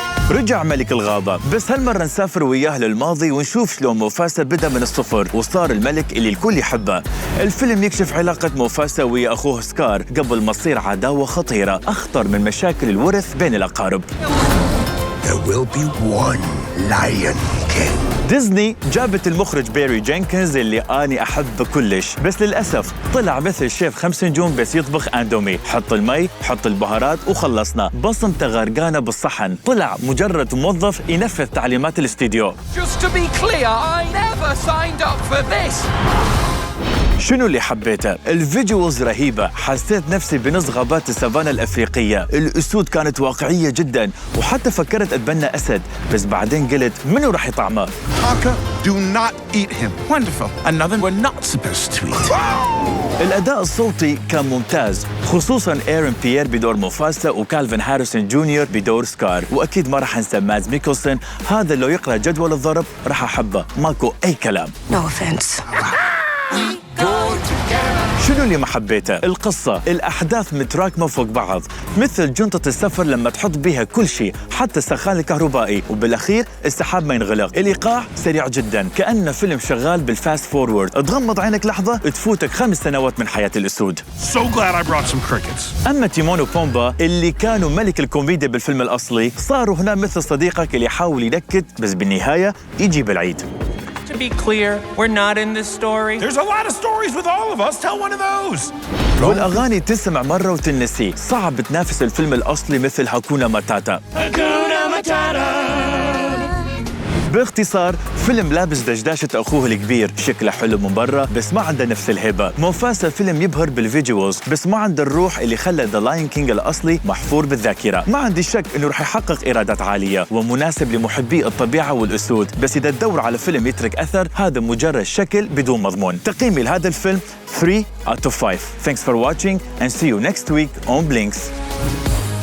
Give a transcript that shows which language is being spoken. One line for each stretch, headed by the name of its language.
Arabic: رجع ملك الغابة، بس هالمرة نسافر وياه للماضي ونشوف شلون موفاسا بدأ من الصفر وصار الملك اللي الكل يحبه. الفيلم يكشف علاقة موفاسا ويا أخوه سكار قبل ما تصير عداوة خطيرة أخطر من مشاكل الورث بين الأقارب.
English: There will be one Lion King.
Arabic: ديزني جابت المخرج بيري جينكنز اللي أنا أحبه كلش، بس للأسف طلع مثل شيف 5 نجوم بس يطبخ أندومي، حط المي، حط البهارات وخلصنا، بصمته غرقانة بالصحن، طلع مجرد موظف ينفذ تعليمات الاستديو.
English: Just to be clear, I never signed up for this.
Arabic: شنو اللي حبيته؟ الفيجوالز رهيبة، حسيت نفسي بنص غابات السافانا الأفريقية، الأسود كانت واقعية جداً، وحتى فكرت أتبنى أسد، بس بعدين قلت منو راح يطعمه؟
English: Parker, do not eat him. Wonderful. Another we're not supposed to eat.
Arabic: الأداء الصوتي كان ممتاز، خصوصاً إيرين بيير بدور موفاسا وكالفين هاريسون جونيور بدور سكار، وأكيد ما راح أنسى مادز ميكلسون، هذا لو يقرأ جدول الضرب راح أحبه، ماكو أي كلام.
English: No offense.
Arabic: شنو اللي ما حبيته؟ القصة، الأحداث متراكمة فوق بعض، مثل جنطة السفر لما تحط بيها كل شيء، حتى السخان الكهربائي، وبالأخير السحاب ما ينغلق، الإيقاع سريع جدا، كأنه فيلم شغال بالفاست فورورد، تغمض عينك لحظة تفوتك 5 سنوات من حياة الأسود.
English: So glad I brought some crickets.
Arabic: أما تيمون وبومبا اللي كانوا ملك الكوميديا بالفيلم الأصلي، صاروا هنا مثل صديقك اللي يحاول ينكت بس بالنهاية يجيب العيد.
English: To be clear, we're not in this story. There's a lot of stories with all of us. Tell one of those.
Arabic: والأغاني تسمع مرة وتنسي، صعب تنافس الفيلم الأصلي مثل هاكونا ماتاتا. باختصار فيلم لابس دشداشة أخوه الكبير، شكله حلو من برا بس ما عنده نفس الهبة. موفاسا فيلم يبهر بالفيجوالز بس ما عنده الروح اللي خلى ذا لاين كينج الأصلي محفور بالذاكرة. ما عندي شك إنه رح يحقق إيرادات عالية ومناسب لمحبي الطبيعة والأسود، بس إذا تدور على فيلم يترك أثر هذا مجرد شكل بدون مضمون. تقييمي لهذا الفيلم
English: 3 out of 5. Thanks for watching and see you next week on Blinks.